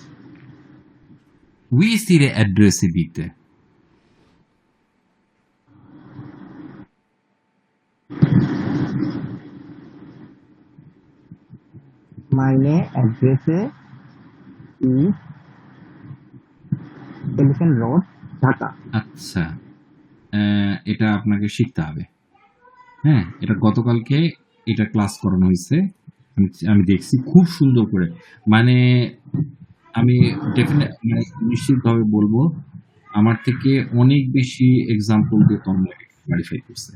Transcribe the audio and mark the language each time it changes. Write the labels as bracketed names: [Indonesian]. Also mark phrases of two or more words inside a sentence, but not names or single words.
[German] Wie ist Ihre Adresse bitte? Meine Adresse ist Elephant Road, Dhaka. [Bangla] আচ্ছা, এটা আপনাকে শিখতে হবে। হ্যাঁ, এটা গতকালকে এটা ক্লাস করানো হয়েছে, আমি দেখছি খুব সুন্দর করে। মানে আমি নিশ্চিতভাবে বলবো আমার থেকে অনেক বেশি এক্সাম্পল দিয়ে তন্ময় ক্লারিফাই করছে।